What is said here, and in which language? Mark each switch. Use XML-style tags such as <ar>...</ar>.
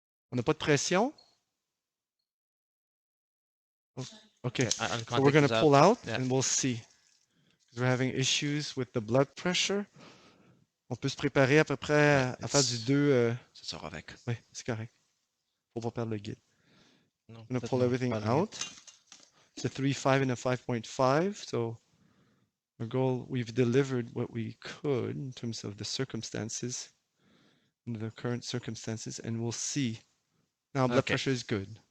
<fr>On n'a pas de pression.</fr> <en>Okay. So we're going to pull out and we'll see. We're having issues with the blood pressure.</en> <fr>On peut se préparer à peu près à faire du 2. Ça sort avec. Oui, c'est correct. Faut pas perdre le guide.</fr> <en>No, I'm going to pull everything out. It's a 3.5 and a 5.5. So our goal, we've delivered what we could in terms of the circumstances, under the current circumstances, and we'll see. Now blood pressure is good.</en>